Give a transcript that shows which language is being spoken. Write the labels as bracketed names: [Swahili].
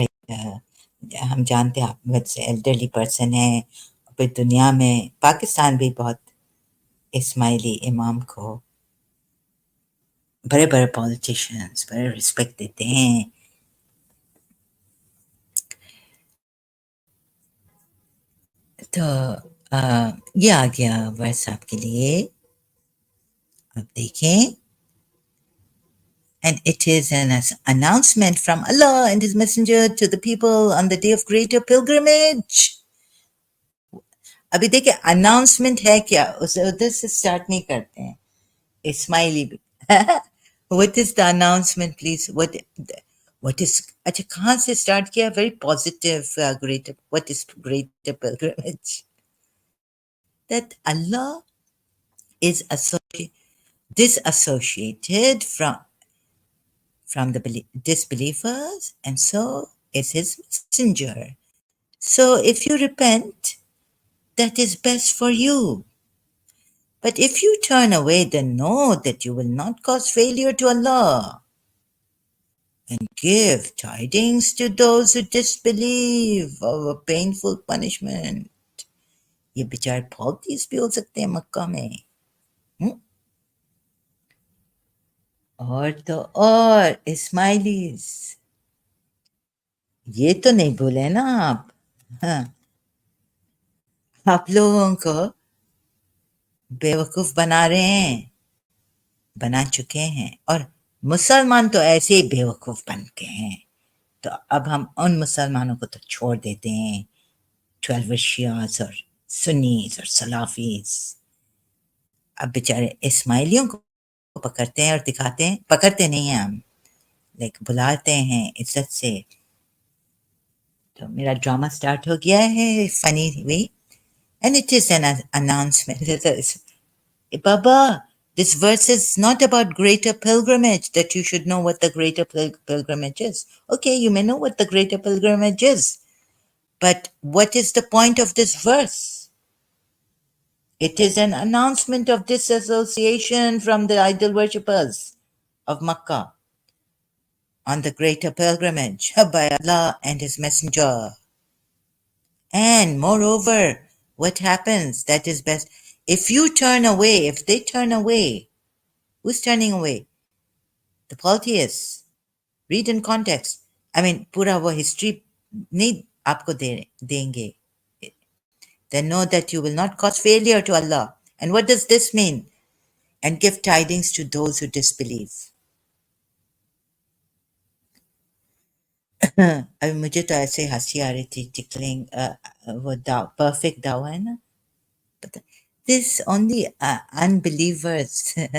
[Hindi] अ, हम जानते हैं आप मुझसे एल्डरली पर्सन है, फिर दुनिया में पाकिस्तान भी बहुत इस्माइली इमाम को बड़े बड़े पॉलिटिशियंस बड़े रिस्पेक्ट देते हैं. तो ये आ गया वर्स आपके लिए, आप देखें. [English] And it is an announcement from Allah and His Messenger to the people on the day of greater pilgrimage. [Hindi] अभी देखिए अनाउंसमेंट है क्या, उसे उधर से स्टार्ट नहीं करते हैं. स्माइली भी. [English] What is the announcement, please? What is, [Hindi] अच्छा कहाँ से स्टार्ट किया? [English] Very positive. Greater, what is greater pilgrimage? That Allah is disassociated from the disbelievers, and so is His messenger. So if you repent, that is best for you. But if you turn away, then know that you will not cause failure to Allah. And give tidings to those who disbelieve of a painful punishment. [Hindi] ये बेचारे politics भी हो सकते हैं मक्का में. हुँ? और तो और इस्माइलीज, ये तो नहीं भूले ना आप. हाँ, आप लोगों को बेवकूफ बना रहे हैं, बना चुके हैं, और मुसलमान तो ऐसे ही बेवकूफ बन के हैं. तो अब हम उन मुसलमानों को तो छोड़ देते हैं, 12 शियास और सुन्नीस और सलाफीज. अब बेचारे इस्माइलियों को पकड़ते हैं और दिखाते हैं, पकड़ते नहीं हैं हम, लाइक बुलाते हैं इज्जत से. तो मेरा ड्रामा स्टार्ट हो गया है funny way, [English] And it is an announcement. Baba, this verse is not about greater pilgrimage, that you should know what the greater pilgrimage is. Okay, you may know what the greater pilgrimage is, but what is the point of this verse? It is an announcement of disassociation from the idol worshippers of Makkah on the greater pilgrimage by Allah and His Messenger. And moreover, what happens? That is best. If you turn away, if they turn away, who's turning away? The polytheists. Read in context. I mean, [Hindi] पूरा वो history नहीं आपको देंगे. [English] Then know that you will not cause failure to Allah. And what does this mean? And give tidings to those who disbelieve. [Hindi] अभी मुझे तो ऐसे हंसी आ रही थी, टिकलिंग वो परफेक्ट दावा है ना. [English] But this only unbelievers.